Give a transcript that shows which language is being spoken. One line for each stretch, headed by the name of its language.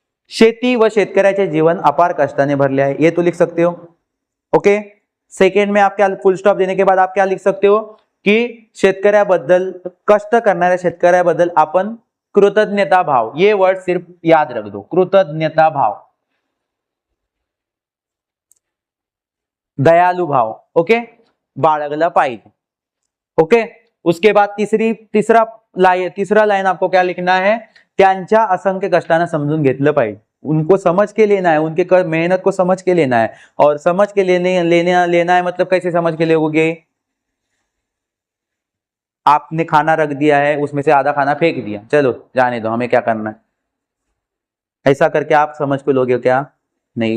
Marathi: शेती व शेतकऱ्याचे जीवन अपार कष्टाने भरले आहे,
Hindi: ये तो लिख सकते हो।
English: Okay.
Hindi: सेकेंड में आप क्या, फुल स्टॉप देने के बाद आप क्या लिख सकते हो कि शेतकऱ्याबद्दल,
Marathi: कष्ट करणाऱ्या शेतकऱ्याबद्दल आपण कृतज्ञता भाव,
Hindi: ये वर्ड सिर्फ याद रख दो, कृतज्ञता भाव, दयालु भाव, ओके,
Marathi: बाळगला पाहिजे।
Hindi: ओके। उसके बाद तीसरा लाइन आपको क्या लिखना है?
Marathi: त्यांच्या असंख्य कष्टाने समजून घेतलं पाहिजे।
Hindi: उनको समझ के लेना है, उनके मेहनत को समझ के लेना है। और समझ के लेना है मतलब कैसे समझ के लोगे? आपने खाना रख दिया है, उसमें से आधा खाना फेंक दिया, चलो जाने दो, हमें क्या करना है, ऐसा करके आप समझ को लोगे क्या? नहीं।